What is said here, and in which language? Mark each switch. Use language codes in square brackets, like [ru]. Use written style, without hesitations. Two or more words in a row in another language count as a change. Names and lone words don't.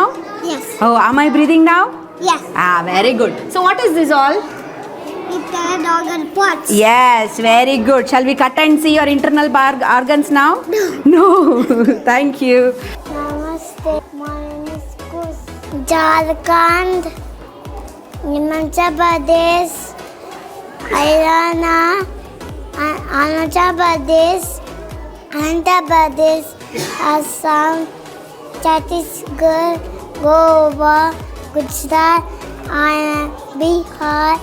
[en] Yes. Oh, am I breathing now? Yes. Very good. So, what is this all? Internal organ parts. Yes, very good. Shall we cut and see your internal organs now? No. Thank you. Namaste. My name is Kus. Jharkhand. Himachal Pradesh. Haryana. Arunachal Pradesh. Andhra Pradesh. Assam. Chhattisgarh. Goa. Gujarat. Bihar.